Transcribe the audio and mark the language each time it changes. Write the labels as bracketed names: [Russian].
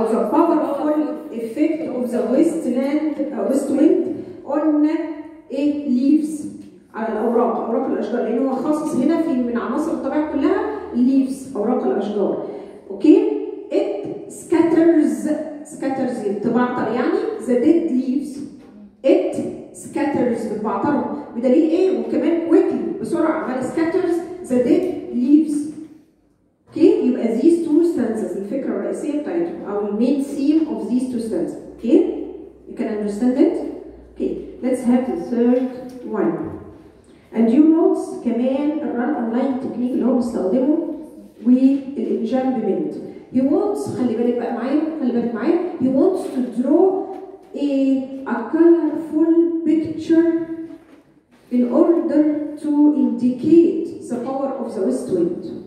[English] powerful effect of the west wind on leaves [Arabic] على اوراق الاشجار، لان هو خاصص هنا في من عناصر الطبيعه كلها leaves اوراق الاشجار. [English] Okay? it scatters [Arabic] بتبعتر يعني [English] the dead leaves. it scatters [Arabic] بتبعترهم بدليل ايه؟ وكمان [English] quickly [Arabic] بسرعه عمال [English] scatters the dead leaves. [Arabic] اوكي؟ يبقى [English] these two stanzas [Arabic] الفكره الرئيسيه بتاعتهم او المين [English] theme of these two stanzas. Okay? you can understand it. Okay let's have the third one. and you notes [Arabic] كمان [English] الران online technique [Arabic] اللي هو بيستخدمه [English] والانجامبمنت. he wants [Arabic] خلي بالك بقى معايا [English] he wants to draw a colorful picture in order to indicate the power of the west wind.